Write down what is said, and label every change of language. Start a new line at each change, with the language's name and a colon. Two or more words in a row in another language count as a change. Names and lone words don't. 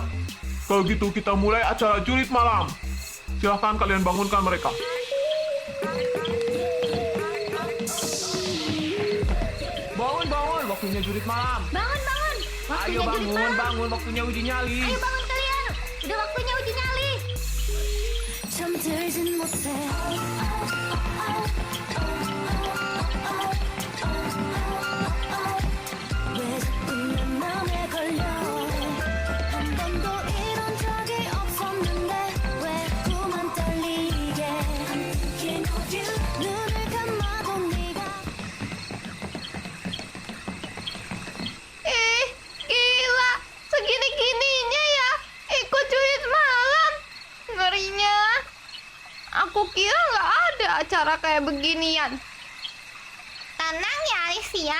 Indonesian: Kalau gitu kita mulai acara julid malam. Silahkan kalian bangunkan mereka. Bangun. Waktunya julid malam. Bangun. Ayo bangun. Waktunya uji nyali. Ayo bangun kalian. Udah waktunya uji nyali.
Korean: 잠들진 못해 왜 자꾸 내 맘에 걸려 한 번도 이런 적이 없었는데 왜 자꾸만 떨리게
English: I'm thinking of you
Korean: 눈을 감아도 네가
Indonesian: Gila. Segini-gininya ya. Ikut julid malam. Ngerinya. Aku kira nggak ada acara kayak beginian. Tenang ya, Alicia.